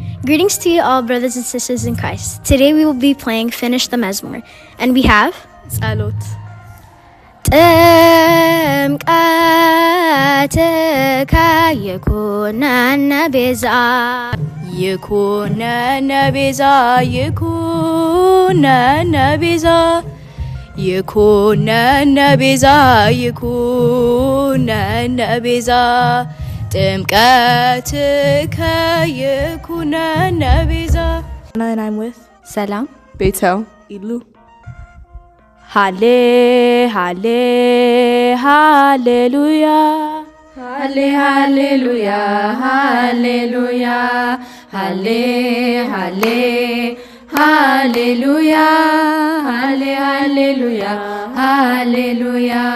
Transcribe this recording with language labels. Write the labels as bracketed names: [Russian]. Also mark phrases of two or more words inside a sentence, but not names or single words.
[English] Greetings to you all, brothers and sisters in Christ. Today we will be playing Finish the Mezmor. And we have... [Amharic] ጸሎት [Geez] ጥምቀትከ ይኩነነ ቤዛ ይኩነነ ቤዛ ይኩነነ ቤዛ ይኩነነ ቤዛ ይኩነነ ቤዛ ጥምቀትከ ይኩነነ ቤዛ [English] And I'm with [Amharic] ሰላም [English] Betel, Idlu. [Geez] ሃሌ ሃሌ ሃሌሉያ ሃሌ ሃሌሉያ ሃሌሉያ ሃሌ ሃሌ ሃሌሉያ ሃሌ ሃሌሉያ ሃሌሉያ